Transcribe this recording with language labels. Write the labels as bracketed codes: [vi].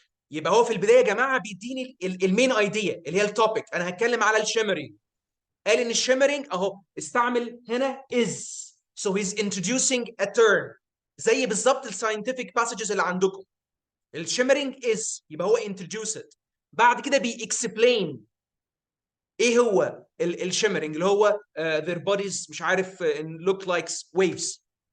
[ar] يبقى هو في البدايه يا جماعه بيديني المين ايديا اللي هي التوبيك. انا هتكلم على الشيمرينج. قال ان الشيمرينج اهو استعمل هنا is. [en] So he's introducing a term. [ar] زي بالظبط الساينتفك passages اللي عندكم. الشيمرينج is يبقى هو introduce it. بعد كده explain ايه هو الشيمرينج اللي هو [en] their bodies [ar] مش عارف [en] look like waves.